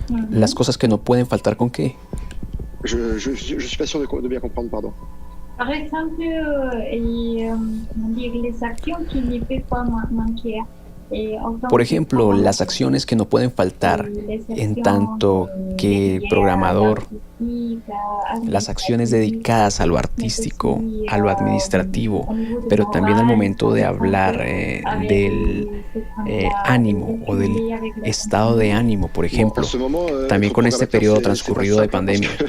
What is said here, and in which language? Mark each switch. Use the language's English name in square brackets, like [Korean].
[Spanish] Las cosas que no pueden faltar, ¿con qué? [French] Je suis pas sûr de bien comprendre, pardon. Par exemple, les actions qui ne peuvent pas manquer. [Spanish] Por ejemplo, las acciones que no pueden faltar en tanto que programador, las acciones dedicadas a lo artístico, a lo administrativo, pero también al momento de hablar del ánimo o del estado de ánimo, por ejemplo, también con este periodo transcurrido de pandemia.